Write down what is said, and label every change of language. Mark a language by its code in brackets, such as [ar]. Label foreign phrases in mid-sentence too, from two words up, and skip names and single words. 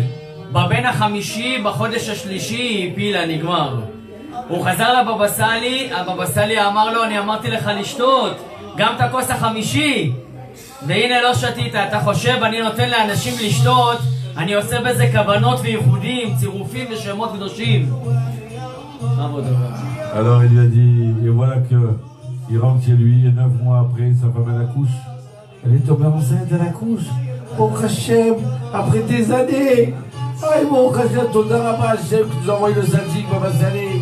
[he] בבן החמישי, בחודש השלישי, הפילה, נגמר. הוא חזר לבבא סאלי, הבבא סאלי אמר לו, אני אמרתי לך לשתות, גם את הכוס החמישי. והנה לא שתית, אתה חושב אני נותן לאנשים לשתות, אני עושה בזה כוונות וייחודים, צירופים ושמות קדושים. [fr] Alors il lui a dit, et voilà qu'il rentre chez lui, et 9 mois après, sa femme elle accouche. Elle est tombée enceinte, elle accouche. Oh Hachem, après des années. Ah, bon Hachem, ton Darabah Hachem, qui nous a envoyé le Zadik, Baba Salé.